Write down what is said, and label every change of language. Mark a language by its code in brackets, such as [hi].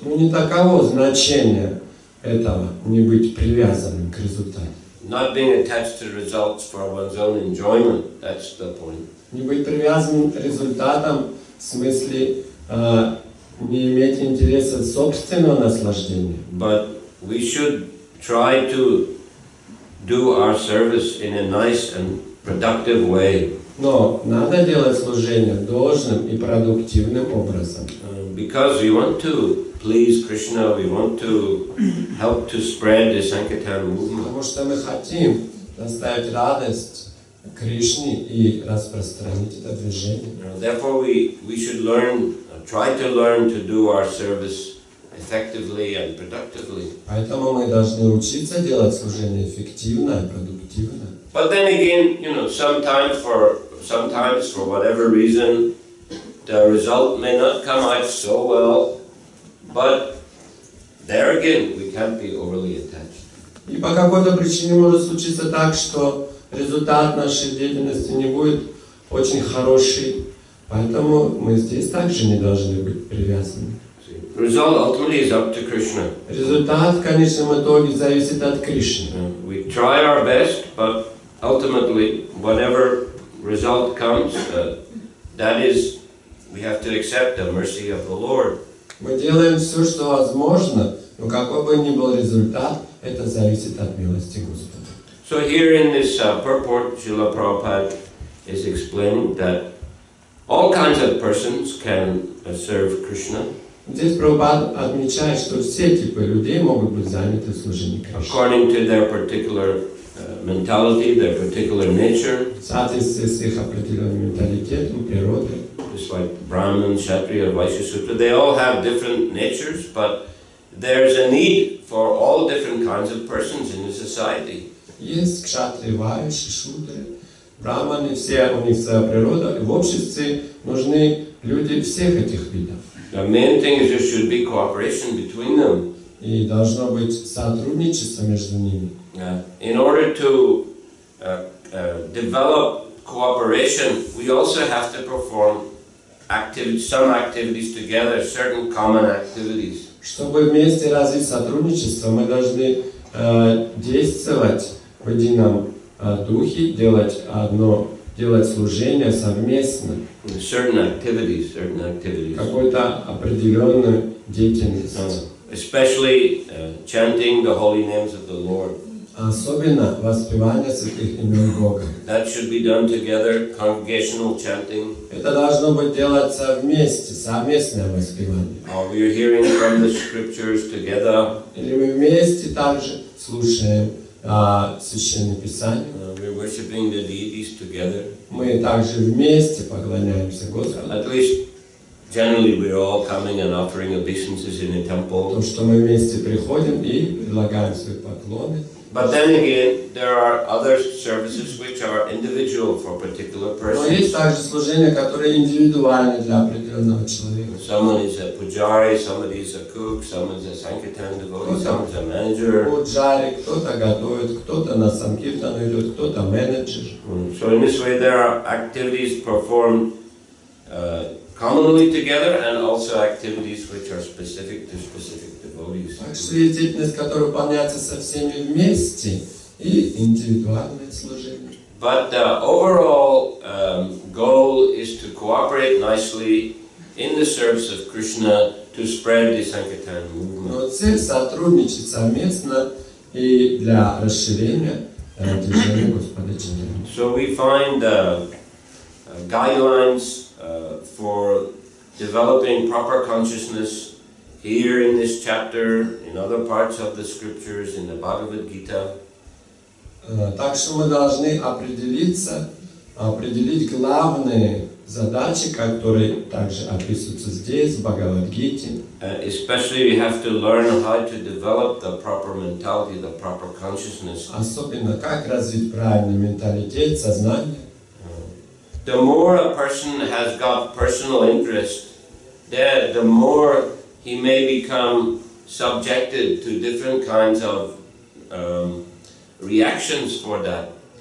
[ru] Не таково значение этого, не быть привязанным к результату. [en] Not being attached to results for one's own enjoyment, that's the point. [ru] Не быть привязанным к результатам в смысле не иметь интереса собственного наслаждения. [en] But we should try to do our service in a nice and productive way. [ru] Но надо делать служение должным и продуктивным образом. [en] Because we want to please Krishna, we want to help to spread the Sankirtan movement. [ru] Потому что мы хотим доставить радость Кришне и распространить это движение. [en] Therefore, we should learn, try to learn to do our service effectively and productively. [ru] Поэтому мы должны учиться делать служение эффективно и продуктивно. [en] But then again, you know, sometimes for whatever reason, the result may not come out so well. But there again, we can't be overly attached. [ru] И по какой-то причине может случиться так, что результат нашей деятельности не будет очень хороший. Поэтому мы здесь также не должны быть привязаны. [en] Result ultimately is up to Krishna. [ru] Результат в конечном итоге зависит от Кришны. [en] We try our best, but ultimately, whatever result comes, that is, we have to accept the mercy of the Lord. [ru] Мы делаем все, что возможно, но какой бы ни был результат, это зависит от милости Господа. [en] So here in this purport, Shrila Prabhupada is explaining that all kinds of persons can serve Krishna. [ru] Здесь Прабхупада отмечает, что все типы людей могут быть заняты в служении Кришне. [en] According to their particular mentality, their particular nature. [ru] В соответствии с их определенным менталитетом, природой. [en] Just like Brahman, Kshatriya, Vaishya Sudra, they all have different natures, but there's a need for all different kinds of persons in the society. [ru] Есть кшатрии, вайши, шудры, браманы, все у них своя природа, и в обществе нужны люди всех этих видов. [en] The main thing is there should be cooperation between them. [ru] И должно быть сотрудничество между ними. [en] In order to develop cooperation, we also have to perform some activities together, certain common activities. [ru] Чтобы вместе развить сотрудничество, мы должны действовать в едином духе, делать служение совместно. [en] Certain activities. [ru] Какой-то определенную деятельность. [en] Especially chanting the holy names of the Lord. [ru] Особенно воспевание святых имен Бога. [en] That should be done together, congregational chanting. [ru] Это должно быть делаться вместе, совместное воспевание. [en] We are hearing from the scriptures together. [ru] Или мы вместе также слушаем священное писание. [en] We are worshiping the deities together. [ru] Мы также вместе поклоняемся Господу. [en] At least generally we are all coming and offering obeisances in a temple. [ru] Потому что мы вместе приходим и предлагаем свои поклоны. [en] But then again, there are other services which are individual for particular persons. [ru] Но есть также служения, которые индивидуальны для определенного человека. [en] Someone is a pujari, somebody is a cook, someone is a sankirtan devotee, someone is a manager. [ru] Пуджари, кто-то готовит, кто-то на санкиртан идет, кто-то менеджер. [en] So in this way, there are activities performed commonly together, and also activities which are specific to specific devotees. [ru] Так что есть деятельность, которая выполняется со всеми вместе, и индивидуальное служение. [en] But the overall goal is to cooperate nicely in the service of Krishna to spread the Sankirtan movement. [ru] Но цель сотрудничать совместно и для расширения движения Господа Чайтаньи. [en] So we find guidelines for developing proper consciousness here in this chapter, in other parts of the scriptures, in the Bhagavad Gita. [ru] Так что мы должны определить главные задачи, которые также описываются здесь, в Бхагавад-гите. [en] Especially we have to learn how to develop the proper mentality, the proper consciousness. [ru] Особенно как развить правильный менталитет, сознание. [en] The more a person has got personal interest, the more he may become subjected to different kinds of reactions for that.